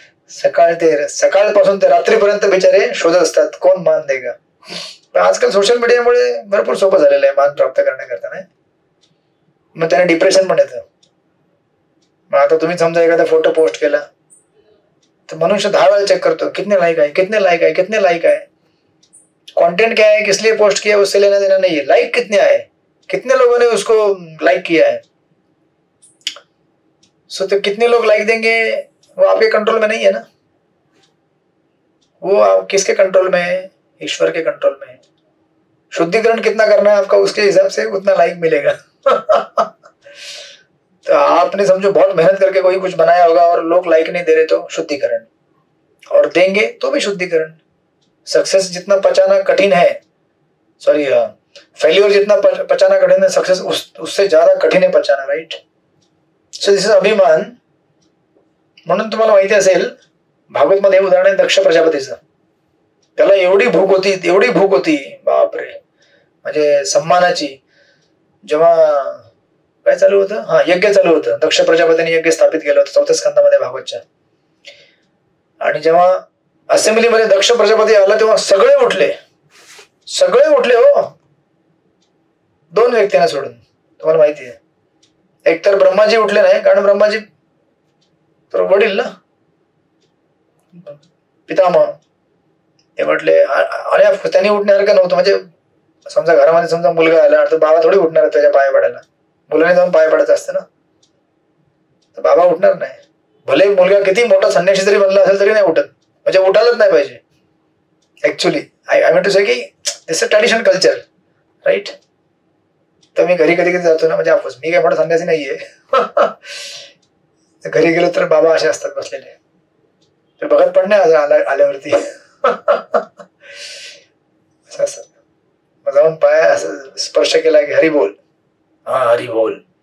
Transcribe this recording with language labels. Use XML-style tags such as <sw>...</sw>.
<mr>सकाळपासून ते रात्रीपर्यंत बिचारे शोधत असतात कोण मान देगा. पण आजकाल सोशल मीडियामुळे भरपूर सोपं झालेलं आहे मान प्राप्त करण्याकरता. नाही मग त्याने डिप्रेशन पण येतं. मग आता तुम्ही समजा एखादा फोटो पोस्ट केला तर मनुष्य 10 वेळा चेक करतो कितने लाइक आहे, कितने लाइक आहे, कितने लाइक आहे.</mr> <hi>कंटेंट क्या है, किस लिए पोस्ट किया उससे लेना देना नहीं है, लाइक कितने आए, कितने लोगों ने उसको लाइक किया है. सो तो कितने लोग लाइक देंगे वो आपके कंट्रोल में नहीं है ना, वो आप किसके कंट्रोल में है, ईश्वर के कंट्रोल में है. शुद्धिकरण कितना करना है आपका उसके हिसाब से उतना लाइक मिलेगा. तो आपने समझो बहुत मेहनत करके कोई कुछ बनाया होगा और लोग लाइक नहीं दे रहे तो शुद्धिकरण, और देंगे तो भी शुद्धिकरण. सक्सेस जितना पचाना कठिन है, सॉरी फेल्यूर जितना पचाना कठिन है, सक्सेस उससे ज्यादा कठिन है पचाना.</hi> <en>Right. So this is abhiman.</en> <mr>म्हणून तुम्हाला माहिती असेल भागवत मध्ये उदाहरण आहे दक्ष प्रजापतीचं. त्याला एवढी भूक होती बापरे, म्हणजे सम्मानाची. जेव्हा काय चालू होतं, यज्ञ चालू होतं, दक्ष प्रजापतीने यज्ञ स्थापित केलं होतं 4थ्या स्कंदामध्ये भागवतच्या. आणि जेव्हा असेंब्लीमध्ये दक्ष प्रजापती आला तेव्हा सगळे उठले हो, 2 व्यक्तींना सोडून. तुम्हाला माहिती आहे एकतर ब्रह्माजी उठले नाही, कारण ब्रह्माजी तर वडील ना, पितामह. हे म्हटले आणि त्यांनी उठण्यासारखं नव्हतं. म्हणजे समजा घरामध्ये समजा मुलगा आला तर बाबा थोडी उठणार त्याच्या पाया पडायला, मुलाने जाऊन पाया पडायचं असतं ना, तर बाबा उठणार नाही. भले मुलगा किती मोठा संन्यासी जरी बनला असेल तरी नाही उठत, म्हणजे उठायलाच नाही पाहिजे.</mr> <en>Actually I mean to say की this a traditional culture. Right.</en> <mr>तर मी घरी कधी जातो ना, म्हणजे ऑफकोर्स मी काही मोठा संन्यासी नाहीये. घरी गेलो तर बाबा असे असतात बसलेले, ते बघत पण नाही आल्यावरती. असं जाऊन पाय असं स्पर्श केला की हरी बोल, हा हरी बोल.</mr>